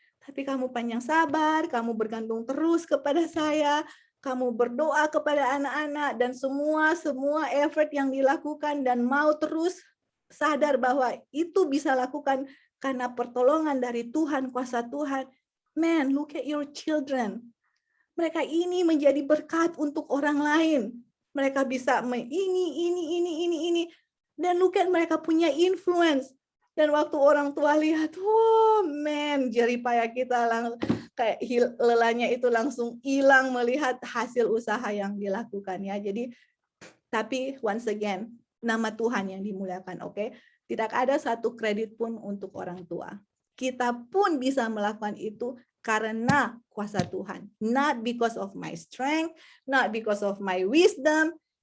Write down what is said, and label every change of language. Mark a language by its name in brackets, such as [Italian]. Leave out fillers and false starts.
[Indonesian] Tapi kamu panjang sabar, kamu bergantung terus kepada saya, kamu berdoa kepada anak-anak, dan semua effort yang dilakukan, dan mau terus sadar bahwa itu bisa lakukan karena pertolongan dari Tuhan, kuasa Tuhan. [English] Man, look at your children. [Indonesian] Mereka ini menjadi berkat untuk orang lain. Mereka bisa ini. Dan [English] look at [Indonesian] mereka punya influence. Dan waktu orang tua lihat, oh man, jeripaya kita langsung kayak lelahnya itu langsung hilang melihat hasil usaha yang dilakukan ya. Jadi, tapi once again, nama Tuhan yang dimuliakan, oke? Tidak ada satu kredit pun untuk orang tua. Kita pun bisa melakukan itu karena kuasa Tuhan. [English] Not because of my strength, not because of my wisdom.